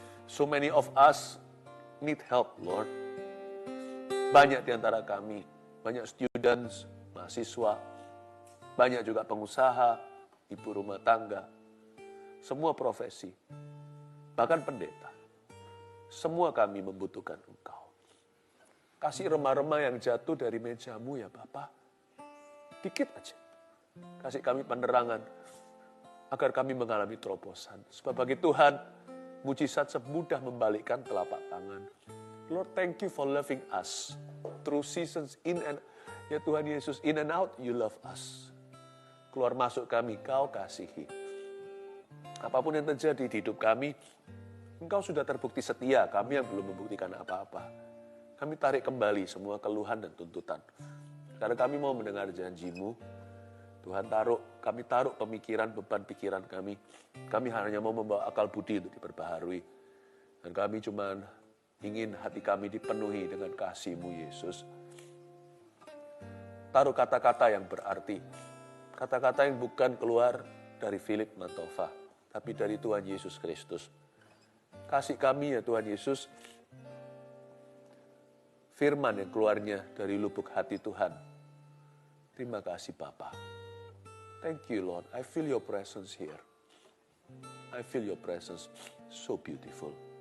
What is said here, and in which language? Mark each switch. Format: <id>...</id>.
<en>So many of us need help, Lord.</en> <id>Banyak di antara kami, banyak students, mahasiswa, banyak juga pengusaha, ibu rumah tangga, semua profesi, bahkan pendeta. Semua kami membutuhkan Engkau. Kasih remah-remah yang jatuh dari mejamu ya Bapa. Dikit aja. Kasih kami penerangan agar kami mengalami terobosan. Sebab bagi Tuhan, mujizat semudah membalikkan telapak tangan.</id> <en>Lord, thank you for loving us. Through seasons in and</en> <id>ya Tuhan Yesus,</id> <en>in and out, you love us.</en> <id>Keluar masuk kami, Kau kasihi. Apapun yang terjadi di hidup kami, Engkau sudah terbukti setia, kami yang belum membuktikan apa-apa. Kami tarik kembali semua keluhan dan tuntutan. Karena kami mau mendengar janji-Mu, Tuhan kami taruh pemikiran, beban pikiran kami. Kami hanya mau membawa akal budi untuk diperbaharui. Dan kami cuma ingin hati kami dipenuhi dengan kasih-Mu, Yesus. Taruh kata-kata yang berarti. Kata-kata yang bukan keluar dari Philip Mantova, tapi dari Tuhan Yesus Kristus. Kasih kami ya Tuhan Yesus, firman yang keluarnya dari lubuk hati Tuhan. Terima kasih Bapa.</id> <en>Thank you Lord, I feel your presence here. I feel your presence so beautiful.</en>